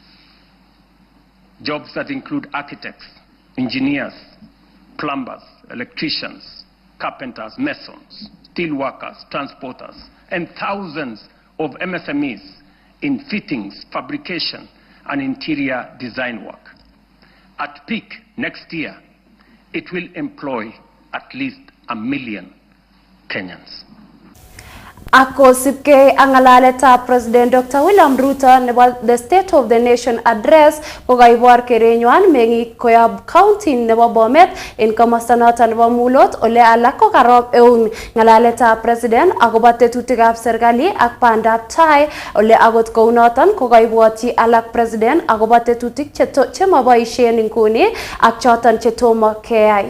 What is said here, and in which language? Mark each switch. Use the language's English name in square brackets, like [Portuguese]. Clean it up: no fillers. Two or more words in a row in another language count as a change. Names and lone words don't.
[English] Jobs that include architects, engineers, plumbers, electricians, carpenters, masons, steel workers, transporters, and thousands of MSMEs in fittings, fabrication, and interior design work. At peak next year, it will employ at least 1 million Kenyans. [Kalenjin] Ako sipke ang ngalalet President Dr. William Ruto nebo the State of the Nation Address kokaibor kerenywan mengi koyob county nebo Bomet en komosta noton nebo Mulot ole alak ko karob eun ngalalet President akobo tetutikab serikali ak bandab tai ole agot kounoton kokaibwoti alak President akobo tetutik chemoboisien inguni ak choton chetomo keyai.